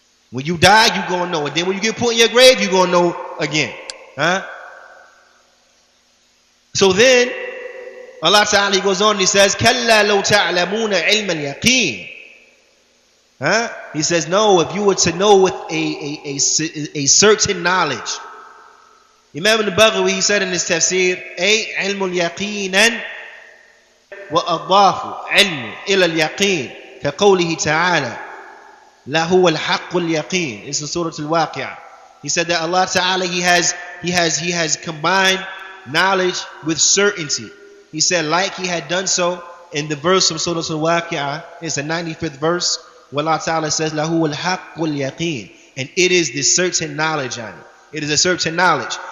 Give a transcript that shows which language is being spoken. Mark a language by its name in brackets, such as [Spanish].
[English] When you die, you gonna know. And then when you get put in your grave, you gonna know again. So then Allah Ta'ala, he goes on and he says, [Arabic] كَلَّا لَوْ تَعْلَمُونَ عِلْمَ الْيَقِينِ. [English] He says, no, if you were to know with a certain knowledge. Imam al-Baghawi, he said in his Tafseer, [Arabic] أي علم اليقين وأضاف علم إلى اليقين كقوله تعالى لا هو الحق اليقين. [English] It's in Suratut al-Waqi'ah. He said that Allah Ta'ala, He has combined knowledge with certainty. He said, like He had done so in the verse from Suratut al-Waqi'ah. It's the 95th verse, where Allah Ta'ala says, [Arabic] لا هو الحق اليقين. [English] And it is the certain knowledge on it. It is a certain knowledge.